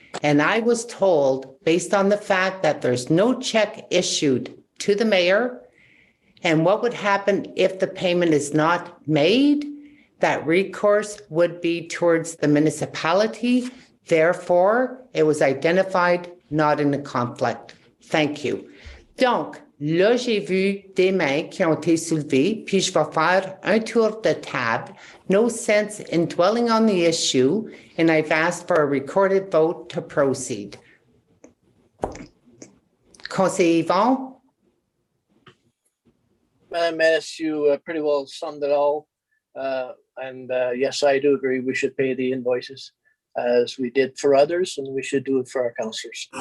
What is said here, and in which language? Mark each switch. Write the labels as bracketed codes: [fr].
[en] And I was told, based on the fact that there's no check issued to the mayor, and what would happen if the payment is not made, that recourse would be towards the municipality. Therefore, it was identified not in a conflict. Thank you. [fr] Donc, là, j'ai vu des mains qui ont été soulevées, puis je vais faire un tour de table. [en] No sense in dwelling on the issue, and I've asked for a recorded vote to proceed. [fr] Conseiller Yvon? [en] Madam Menace, you pretty well summed it all. And yes, I do agree we should pay the invoices as we did for others, and we should do it for our councillors.